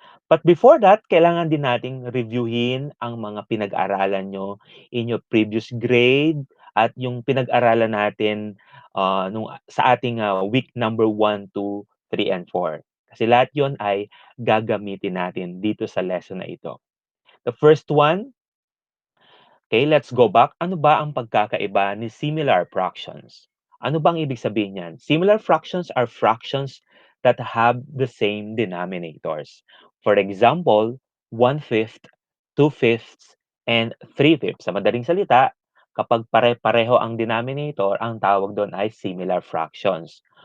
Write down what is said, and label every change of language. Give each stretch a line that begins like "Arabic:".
English: But before that,
Filipino: kailangan din nating reviewin ang mga pinag-aralan nyo
English: in your previous grade
Filipino: at yung pinag-aralan natin sa ating week number 1, 2, 3, and 4. Kasi lahat yon ay gagamitin natin dito sa lesson na ito.
English: The first one, okay, let's go back.
Filipino: Ano ba ang pagkakaiba ni similar fractions? Ano bang ibig sabihin niyan?
English: Similar fractions are fractions that have the same denominators. For example, 1/5, 2/5, and 3/5.
Filipino: Sa madaling salita, kapag pare-pareho ang denominator, ang tawag doon ay similar fractions.